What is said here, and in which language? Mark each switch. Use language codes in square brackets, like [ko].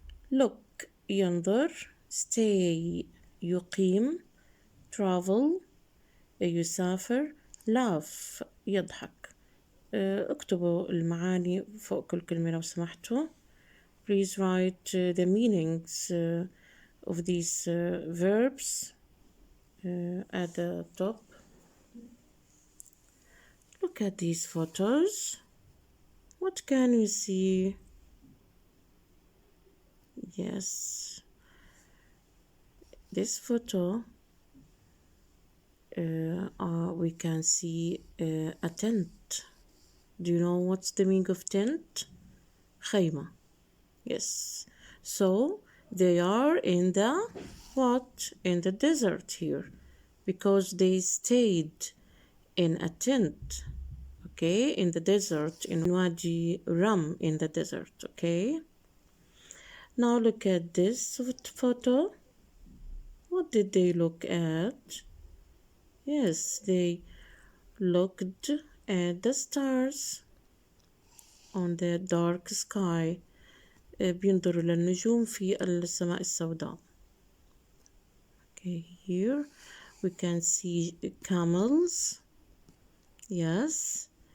[en] Look ينظر. Stay [ar] يقيم. travel يسافر. laugh يضحك. اكتبوا المعاني فوق كل كلمة لو سمحتوا. [en] Please write the meanings of these verbs at the top. Look at these photos. What can you see? Yes, this photo we can see a tent. Do you know what's the meaning of tent? خيمة. Yes. So they are in the what? In the desert here, because they stayed in a tent. Okay, in the desert, in Wadi Rum, in the desert. Okay. Now look at this photo. What did they look at? Yes, they looked at the stars on the dark sky. [ar] بينظروا للنجوم في السماء السوداء. [en] Okay, here we can see camels. Yes.